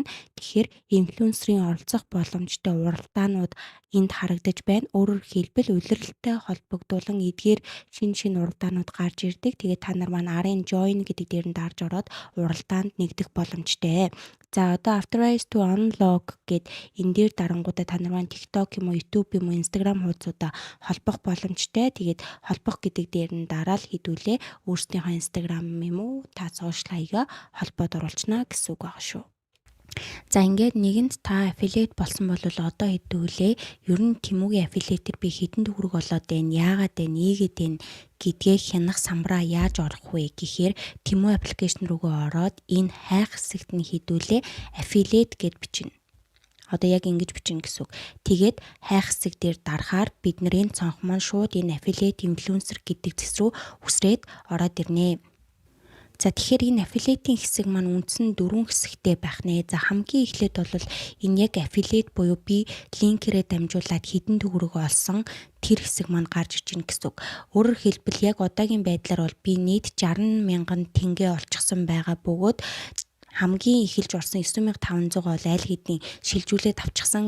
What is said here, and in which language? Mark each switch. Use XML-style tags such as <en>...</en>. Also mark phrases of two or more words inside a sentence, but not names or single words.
<mn>Тэгэхээр инфлюенсерийн оролцох боломжтой уралдаанууд энд харагдаж байна. Өөрөөр хэлбэл улиралтай холбогдуулан эдгээр шин уралдаанууд гарч ирдэг. Тэгээд та нар маань арын join гэдэг дээр нь дарж ороод уралдаанд нэгдэх боломжтой. За одоо</mn> <en>authorize to unlock</en> <mn>гэд энэ дээр дарангуудаа та нар маань TikTok юм уу, YouTube юм уу, Instagram хуудасуудаа холбох боломжтой. Тэгээд холбох гэдэг дээр нь дараал хэдүүлээ өөрсдийнхөө Instagram юм уу, та сошиал хаягаа холбоод оруулчихна гэсэн үг байгаа шүү. За ингээд нэгэнд та affiliate болсон бол одоо хэдүүлээ ер нь Temu-гийн affiliate-ээр би хэдэн төгрөг болоод байна, яагаад байна, ийгээд байна гэдгээ хянах самбараа яаж орох вэ гэхээр Temu application руугаа ороод энэ хайх хэсэгт нь хэдүүлээ affiliate гэд бичнэ. Одоо яг ингэж бичнэ гэсэн үг. Тэгээд хайх хэсэг дээр дарахаар бид нар энэ цонх маань шууд энэ</mn> <en>affiliate influencer</en> <mn>гэдэг зэс рүү үсрээд ороод ирнэ. За тэгэхээр энэ affiliate-ийн хэсэг маань үндсэн 4 хэсэгтэй байх нэ. За хамгийн эхлээд бол энэ яг affiliate буюу би линкээрээ дамжуулаад хэдэн төгрөг олсон тэр хэсэг маань гарч иж гин гэсэн үг. Өөрөөр хэлбэл яг одоогийн байдлаар бол би нийт 60,000 тенге олчихсан байгаа бөгөөд хамгийн ихэлж орсон 9,500 бол аль хэдийн шилжүүлээд авчихсан.</mn>